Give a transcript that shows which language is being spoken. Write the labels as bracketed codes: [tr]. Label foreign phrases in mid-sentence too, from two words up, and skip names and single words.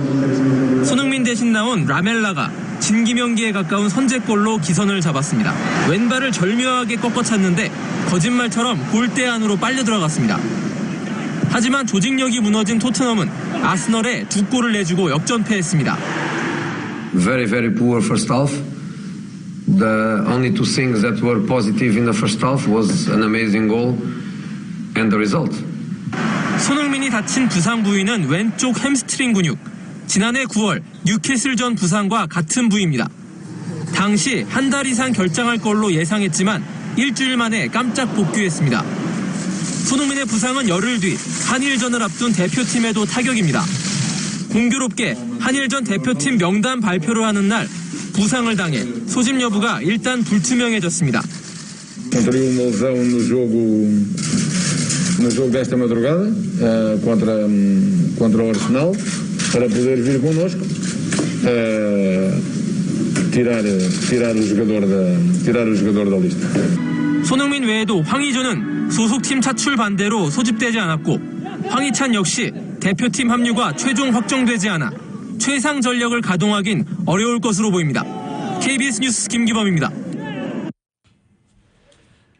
[ko] 손흥민 대신 나온 라멜라가 진기명기에 가까운 선제골로 기선을 잡았습니다. 왼발을 절묘하게 꺾어찼는데 거짓말처럼 골대 안으로 빨려 들어갔습니다. 하지만 조직력이 무너진 토트넘은 아스널에 2골을 내주고 역전패했습니다. [en] Very, very poor first half. The only two things that were positive in the first half was an amazing goal and the result. [ko] 손흥민이 다친 부상 부위는 왼쪽 햄스트링 근육. 지난해 9월 뉴캐슬전 부상과 같은 부위입니다. 당시 한 달 이상 결장할 걸로 예상했지만 일주일 만에 깜짝 복귀했습니다. 손흥민의 부상은 열흘 뒤 한일전을 앞둔 대표팀에도 타격입니다. 공교롭게 한일전 대표팀 명단 발표를 하는 날 부상을 당해 소집 여부가 일단 불투명해졌습니다. [pt] Contraiu uma lesão no jogo desta madrugada contra o Arsenal para poder vir connosco tirar o jogador da lista. [ko] 손흥민 외에도 황의조는 소속팀 차출 반대로 소집되지 않았고 황희찬 역시 대표팀 합류가 최종 확정되지 않아 최상 전력을 가동하긴 어려울 것으로 보입니다. KBS 뉴스 김기범입니다.